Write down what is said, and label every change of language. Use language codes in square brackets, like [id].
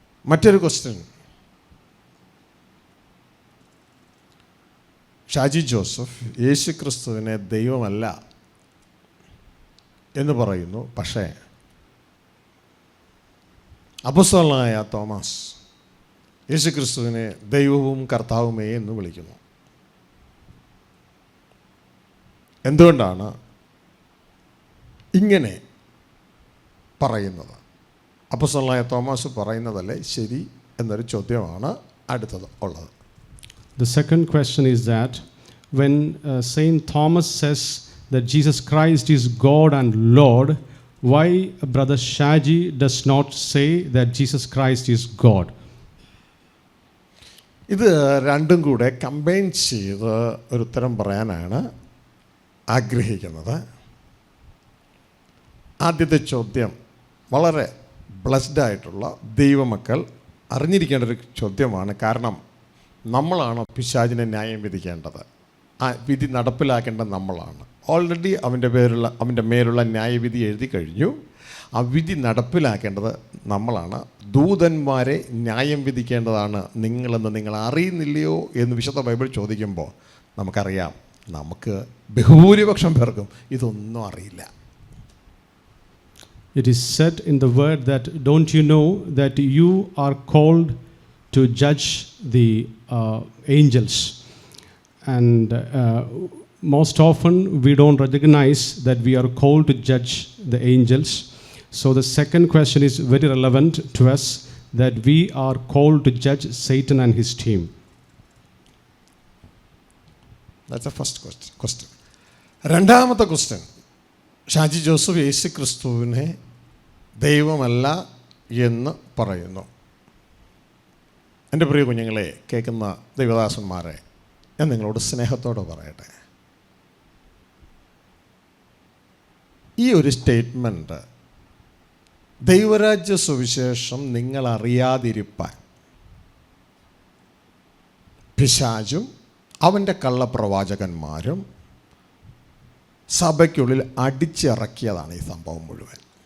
[ml] മറ്റൊരു question, Shaji Joseph യേശു ക്രിസ്തുവിനെ ദൈവമല്ല എന്ന് പറയുന്നു, പക്ഷേ അപ്പോസ്തലനായ തോമസ് യേശു ക്രിസ്തുവിനെ ദൈവവും കർത്താവുമേ എന്ന് വിളിക്കുന്നു. എന്തുകൊണ്ടാണ് ഇങ്ങനെ പറയുന്നത്? അപ്പോസ്തലനായ തോമസ് പറയുന്നതല്ലേ ശരി എന്നൊരു ചോദ്യമാണ് അടുത്തത് ഉള്ളത്. [en] The second question is that when Saint Thomas says that Jesus Christ is God and Lord, why Brother Shaji does not say that Jesus Christ is God? [ml] ഇത് രണ്ടും കൂടെ കമ്പൈൻ ചെയ്ത് ഒരു ഉത്തരം പറയാനാണ് ആഗ്രഹിക്കുന്നത്. ആദ്യത്തെ ചോദ്യം വളരെ ബ്ലെസ്ഡ് ആയിട്ടുള്ള ദൈവമക്കൾ അറിഞ്ഞിരിക്കേണ്ട ഒരു ചോദ്യമാണ്. കാരണം നമ്മളാണ് പിശാചിനെ ന്യായം വിധിക്കേണ്ടത്. ആ വിധി നടപ്പിലാക്കേണ്ടത് നമ്മളാണ്. ഓൾറെഡി അവൻ്റെ മേലുള്ള ന്യായവിധി എഴുതി കഴിഞ്ഞു. ആ വിധി നടപ്പിലാക്കേണ്ടത് നമ്മളാണ്. ദൂതന്മാരെ ന്യായം വിധിക്കേണ്ടതാണ് നിങ്ങളെന്ന് നിങ്ങൾ അറിയുന്നില്ലയോ എന്ന് വിശുദ്ധ ബൈബിൾ ചോദിക്കുമ്പോൾ നമുക്കറിയാം, നമുക്ക് ബഹുഭൂരിപക്ഷം പേർക്കും ഇതൊന്നും അറിയില്ല. [en] It is said in the word that don't you know that you are called to judge the angels, and most often we don't recognize that we are called to judge the angels. So the second question is very relevant to us, that we are called to judge Satan and his team. That's the first question. [ml] രണ്ടാമത്തെ question, Shaji Joseph യേശു ക്രിസ്തുവിനെ ദൈവമല്ല എന്ന് പറയുന്നു. എൻ്റെ പ്രിയ കുഞ്ഞുങ്ങളെ, കേൾക്കുന്ന ദൈവദാസന്മാരെ, ഞാൻ നിങ്ങളോട് സ്നേഹത്തോടെ പറയട്ടെ, ഈ ഒരു സ്റ്റേറ്റ്മെൻറ്റ് ദൈവരാജ്യ സുവിശേഷം നിങ്ങൾ അറിയാതിരിപ്പാൻ പിശാചും അവൻ്റെ കള്ളപ്രവാചകന്മാരും സഭയ്ക്കുള്ളിൽ അടിച്ചിറക്കിയതാണ് ഈ സംഭവം മുഴുവൻ.